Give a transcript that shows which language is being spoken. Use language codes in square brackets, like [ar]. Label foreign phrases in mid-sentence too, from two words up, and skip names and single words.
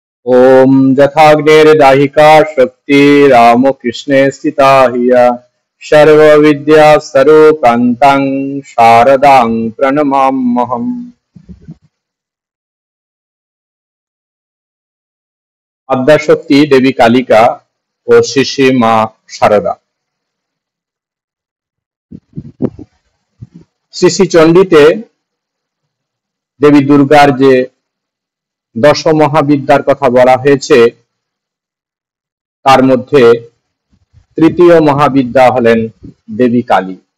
[sa] ॐ यथाग्नेर्दाहिका शक्तिरामकृष्णे स्थिता हिया सर्वविद्यास्वरूपान्तं शारदां प्रणमाम्यहम्। [bn] আদ্যাশক্তি দেবী কালিকা ও শ্রী শ্রী মা শারদা। শ্রী শ্রী চণ্ডীতে দেবী দুর্গার যে দশ মহাবিদ্যার কথা বলা হয়েছে তার মধ্যে তৃতীয় মহাবিদ্যা হলেন দেবী কালী।